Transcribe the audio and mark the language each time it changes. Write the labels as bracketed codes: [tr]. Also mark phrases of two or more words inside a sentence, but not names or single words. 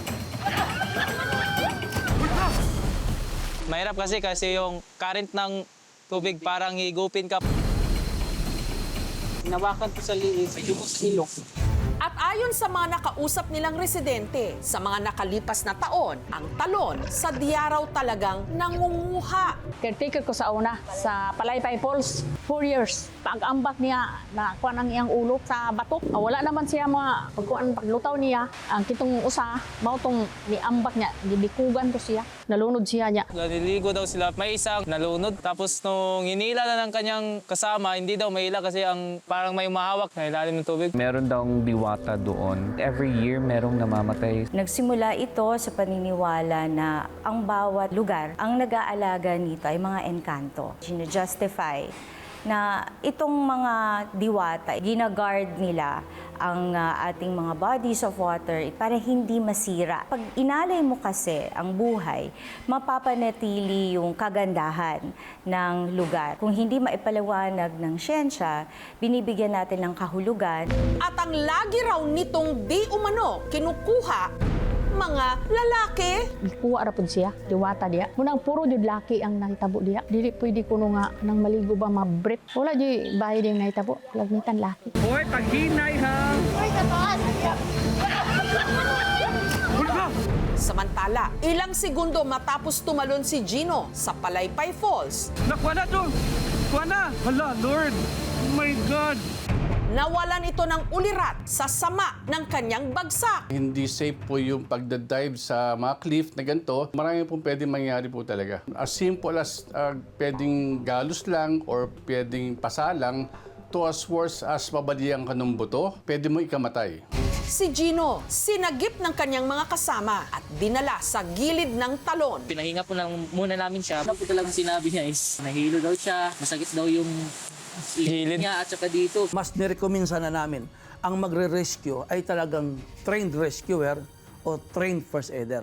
[tl] Mahirap kasi yung current ng tubig parang higupin ka. Hinawakan ko sa liis, yung ilok. At ayon sa mga nakausap nilang residente, sa mga nakalipas na taon, ang talon sa Diaraw talagang nangunguha. [ceb] Caretaker ko sa una, sa Palaypay Falls, 4 years. Pag-ambak niya, nakuha ang iyang ulo sa batok. Wala naman siya mga paglutaw niya. Ang kitong usa, mautong niambak niya, gibikugan ko siya. Nalunod siya niya. [tl] Naliligo daw sila. May isang nalunod. Tapos nung hinila na ng kanyang kasama, hindi daw mahila kasi ang parang may umahawak na ilalim ng tubig. Meron daw diwata doon. Every year merong namamatay. Nagsimula ito sa paniniwala na ang bawat lugar, ang nag-aalaga nito ay mga engkanto. Sino-justify na itong mga diwata, ginaguard nila ang ating mga [en] bodies of water [tl] para hindi masira. Pag inalay mo kasi ang buhay, mapapanatili yung kagandahan ng lugar. Kung hindi maipaliwanag ng siyensya, binibigyan natin ng kahulugan. At ang lagi raw nitong di umano kinukuha mga lalaki. [ceb] Kuha ra pud siya, diwata diya. Munang puro jud laki ang nahitabo diya. Dili pwede kuno nga nang maligo ba ma-brief. Wala di bahay ding nahitabo, lagmitan laki. Hoy, paghinay ha! Hulga! [tl] Samantala, ilang segundo matapos tumalon si Gino sa Palaypay Falls, [ceb] Nakuha na to! Kuha na! Hala, Lord! [en] Oh my God! [tl] nawalan ito ng ulirat sa sama ng kanyang bagsak. Hindi safe po yung pagdadive sa mga cliff na ganito. Marami pong pwedeng mangyari po talaga. [en] As simple as [tl] pwedeng galos lang or pwedeng pasa lang, [en] to as worse as [tl] mabaliang ka ng buto, pwede mo ikamatay. Si Gino, sinagip ng kanyang mga kasama at dinala sa gilid ng talon. Pinahinga po lang muna namin siya. Ano po talagang sinabi niya is nahilo daw siya, masakit daw yung hilid niya at saka dito. Mas nirecommend sana namin ang magre-rescue ay talagang [en] trained rescuer [tl] o [en] trained first aider.